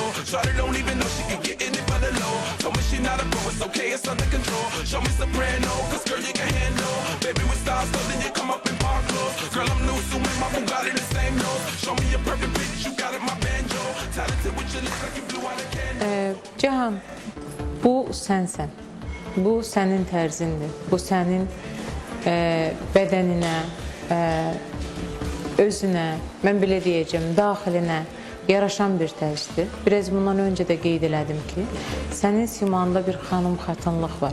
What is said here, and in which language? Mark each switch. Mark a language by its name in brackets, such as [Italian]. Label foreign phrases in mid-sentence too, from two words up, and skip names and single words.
[English] Shawty don't even know she can get in it for the low. Told me she not a pro, it's okay, it's under control. Show me soprano, cause girl you can handle. Baby with stars, so then you come up in park clothes. Girl I'm new, so with my Bugatti the same nose. Show me a perfect pitch, you got it, my banjo. Talented with your lips like you blew out a candle. [Azerbaijani] Cahan, bu sənsən. Bu sənin tərzindir. Bu sənin bədəninə, özünə, mən belə deyəcəm, daxilinə yaraşan bir tərzdir. Biraz bundan öncə də qeyd elədim ki, sənin simanda bir xanım xatınlıq var.